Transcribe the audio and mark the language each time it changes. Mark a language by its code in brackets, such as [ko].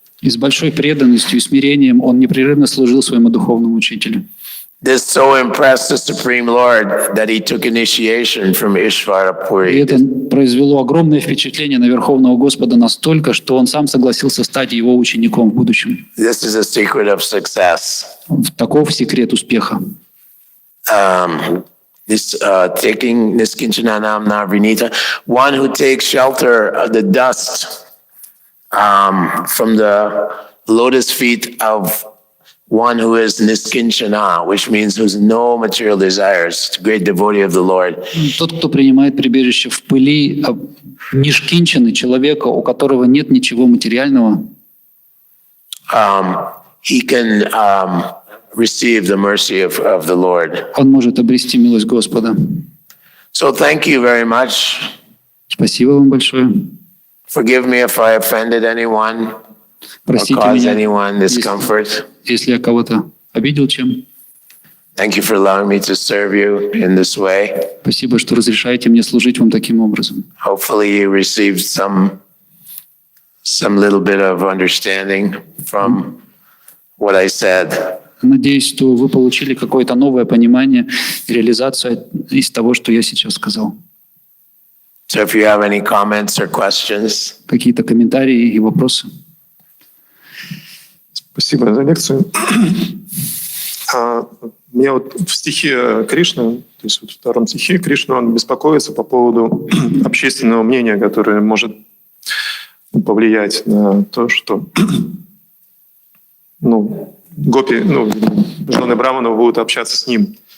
[ru] И с большой преданностью и смирением он непрерывно служил своему духовному учителю. [en] This so impressed the Supreme Lord that he took initiation from Ishvara [ru] И [en] Puri. [ru] это произвело огромное впечатление на Верховного Господа настолько, что он сам согласился стать его учеником в будущем. [en] This is a secret of success. [ru] Таков секрет успеха. [en] Taking [sa] Niskinchananam Navrinita, [en] one who takes shelter of the dust from the lotus feet of one who is Niskinchana, which means who has no material desires, great devotee of the Lord. [ru] Тот, кто принимает прибежище в пыли нишкинчаны, человека, у которого нет ничего материального, [en] he can receive the mercy of the Lord. [ru] он может обрести милость Господа. [en] So thank you very much. [ru] Спасибо вам большое. [en] Forgive me if I offended anyone or [ru] Простите [en] caused [ru] меня, [en] anyone discomfort. [ru] если я кого-то обидел чем. [en] Thank you for allowing me to serve you in this way. [ru] Спасибо, что разрешаете мне служить вам таким образом. [en] Hopefully you received some little bit of understanding from what I said. [ru] Надеюсь, что вы получили какое-то новое понимание и реализацию из того, что я сейчас сказал. [en] So if you have any comments or questions, [ru] Какие-то комментарии и вопросы? Спасибо за лекцию. Меня вот в стихе Кришны, то есть вот в втором стихе Кришна, он беспокоится по поводу общественного мнения, которое может повлиять на то, что гопи, жены Браманов будут общаться с ним.